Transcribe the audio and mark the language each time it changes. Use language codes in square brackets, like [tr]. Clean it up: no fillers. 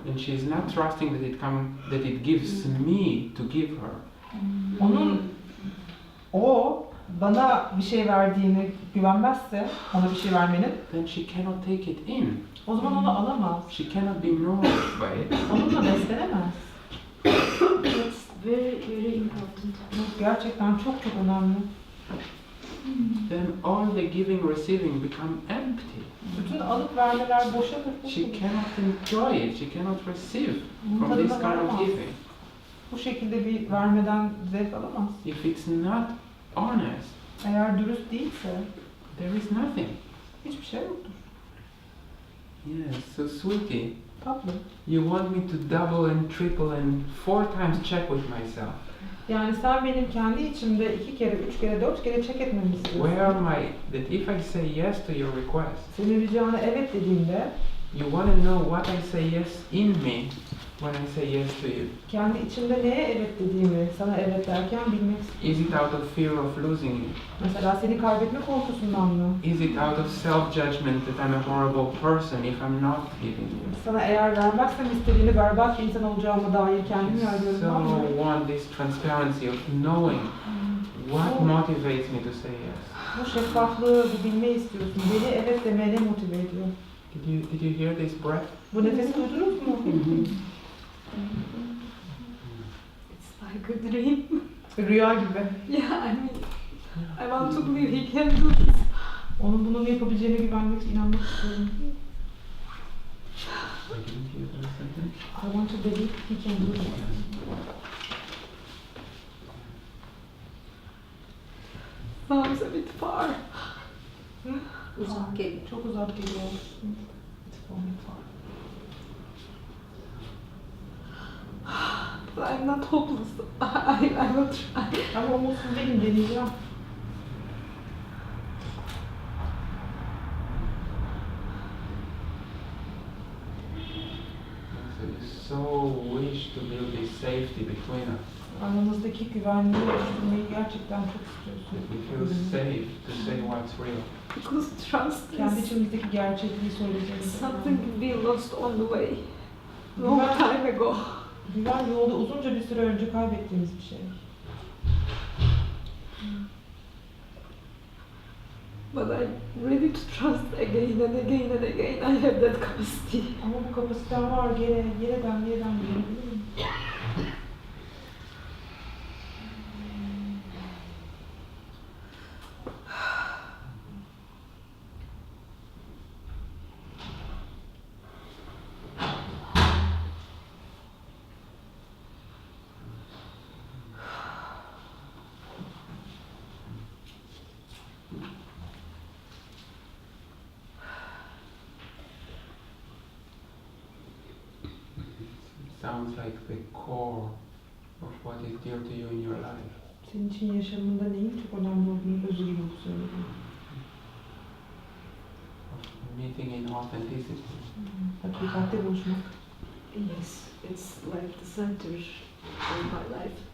[en] and she is not trusting that it gives me to give her, [tr] o bana bir şey verdiğini güvenmezse, ona bir şey vermenin, [en] then she cannot take it in. [tr] o zaman onu alamaz. [en] She cannot be nourished by it. [tr] Onunla beslenemez. [en] That's very, very important. [tr] Bu gerçekten çok çok önemli. [en] Then all the giving, receiving become empty. [tr] Bütün alıp vermeler boşa kalır. [en] She cannot enjoy it. She cannot receive from [tr] Tadına [en] this kind of [tr] varamaz. [en] giving. [tr] Bu şekilde bir vermeden zevk alamaz. [en] If it's not honest, [tr] Eğer dürüst değilse [en] there is nothing. [tr] hiçbir şey yoktur. [en] Yes, so sweetie, [tr] Tatlı. [en] you want me to double and triple and 4 times check with myself. [tr] Yani sen benim kendi içimde 2 kere, 3 kere, 4 kere check etmemi istiyorsun. [en] Where am I? That if I say yes to your request, [tr] Senin ricana evet dediğimde [en] you want to know what I say yes in me when I say yes to you. [tr] kendi içimde neye evet dediğimi sana evet derken bilmek istiyorsun. [en] Is it out of fear of losing you? [tr] Mesela seni kaybetme korkusundan mı? [en] Is it out of self-judgment that I'm a horrible person if I'm not giving you? [tr] Sana eğer vermezsem istediğini berbat bir insan olacağıma dair kendimi yargılarımdan mı? [en] So want this transparency of knowing what motivates me to say yes. [tr] Bu şeffaflığı, bu bilmeyi istiyorsun. Beni evet demeye ne motive ediyor? [en] Did you hear this breath? [tr] Bu nefesi duydunuz mu? [en] It's like a dream. [tr] Rüya gibi. [en] Yeah, I mean, I want to believe he can do this. [tr] Onun bunu yapabileceğine güvenmek, inanmak istiyorum. [en] I didn't hear the sentence. I want to believe he can do it. Sounds a bit far. [tr] Uzak geliyor. Çok uzak geliyor. [en] It's falling far. But I'm not hopeless. I will try. [tr] Ama umutsuz değilim, deneyeceğim. [en] So you so wish to build this safety between us. [tr] Aramızdaki güvenliği oluşturmayı gerçekten çok istiyorsun. [en] We feel safe to say what's real. Because trust [tr] Kendi [en] is [tr] içimizdeki gerçekliği söyleyeceğiz. [en] something we lost on the way. Long time ago. [tr] Güven yolda uzunca bir süre önce kaybettiğimiz bir şey. [en] But I'm ready to trust again and again and again. I have that capacity. [tr] Ama bu kapasitem var, yeniden güvenebilirim. [en] Sounds like the core of what is dear to you in your life. [tr] Senin için yaşamında neyin çok önemli olduğunu özü gibi söyledim. [en] Of meeting in authenticity. [tr] Hakikatte buluşmak. [en] Yes, it's like the center of my life.